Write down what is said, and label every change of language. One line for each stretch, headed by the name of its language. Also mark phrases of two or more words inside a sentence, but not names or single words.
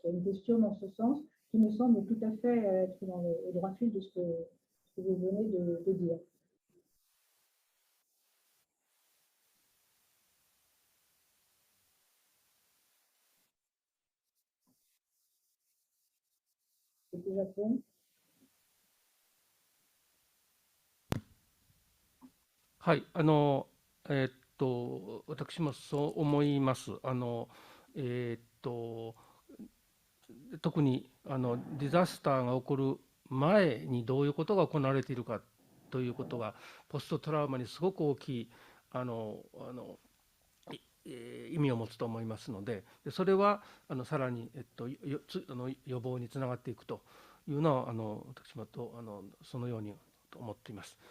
French: Il y a une question dans ce sens qui me semble tout à fait être dans le droit fil de ce que vous venez de dire. C'est le Japon.
Japanese: はい、私もそう思います。特にディザスターが起こる前にどういうことが行われているかということがポストトラウマにすごく大きい意味を持つと思いますので、それはさらに予防につながっていくというのは私もそのように思っています。